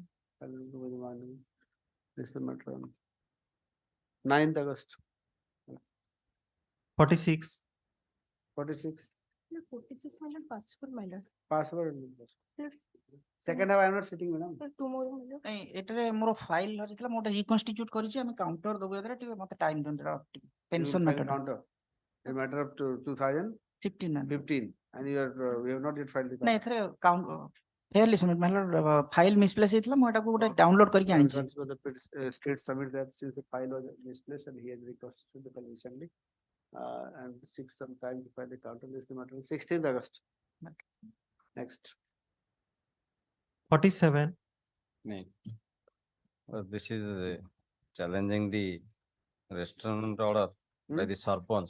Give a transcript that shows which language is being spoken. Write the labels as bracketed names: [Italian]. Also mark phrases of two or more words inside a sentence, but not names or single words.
[English] File the within 1 week. This is the matter on 9th August. 46. 46. No, 46 my lord, password my lord. Password. Sir, Second half I am not sitting, madam. sir, tomorrow my lord. [Odia] ନାଇଁ ଏଠାରେ ମୋର ଫାଇଲ ହଜିଥିଲା ମୁଁ ଗୋଟେ ରିକନଷ୍ଟିଚ୍ୟୁଟ କରିଛି ଆମେ କାଉଣ୍ଟର ଦବୁ ଏଥିରେ ଟିକେ ମତେ ଟାଇମ ଦିଅନ୍ତୁ ପେନସନ [English] You will file ମ୍ୟାଟର counter. A matter of 2015 15 and you are, we have not yet filed the [Odia] ନାଇଁ [English] counter. [Odia] ଏଥିରେ [English] count fairly submit [Odia] ମାନେ [English] file misplace [Odia] ହେଇଥିଲା ମୁଁ ଏଟାକୁ ଗୋଟେ ଡାଉନଲୋଡ କରିକି [English] I will [Odia] ଆଣିଛି [English] consider the state submit that since the file was misplaced and he has requested the file recently. And seek some time to file the counter. This is the matter on 16th August. Next. 47. This is challenging the restraint order by the Sarpanch.